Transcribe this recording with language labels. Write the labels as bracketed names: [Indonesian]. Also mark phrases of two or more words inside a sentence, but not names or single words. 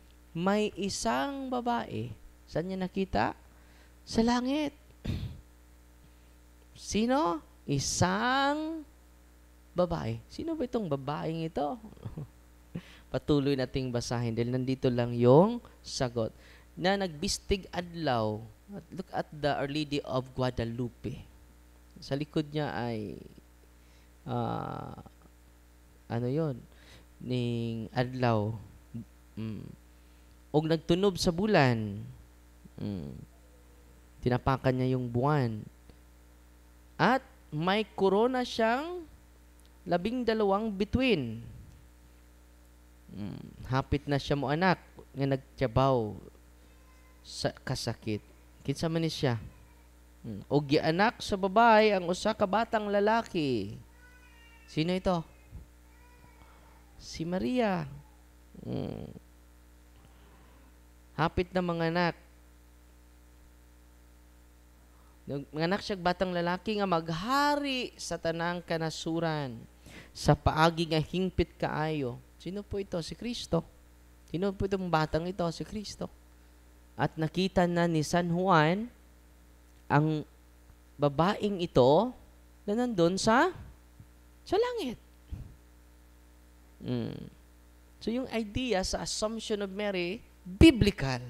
[Filipino] May isang babae Saan niya nakita? Sa langit. Sino? Isang babae. Sino ba itong babaeng ito? Patuloy nating basahin dahil nandito lang yung sagot. [Cebuano] Na nagbistig adlaw. [English] Look at the Our Lady of Guadalupe. [Filipino] Sa likod niya ay ano yon? [Cebuano] Ning adlaw. Og nagtunob sa bulan. [Filipino] Tinapakan niya yung buwan. At may korona siyang 12 bituin. [Cebuano] Hapit na siya mo anak nga nagtiyabaw sa kasakit. Kinsa man ni siya? Og gianak sa babae ang usa ka batang lalaki. [Filipino] Sino ito? Si Maria. [Cebuano] Hapit na mga anak. Manganak siya batang lalaki nga maghari sa tanang kanasuran sa paagi nga hingpit kaayo. [Filipino] Sino po ito? Si Kristo. Sino po itong batang ito? Si Kristo. At nakita na ni San Juan ang babaeng ito na nandun sa langit. So yung idea sa Assumption of Mary, biblical.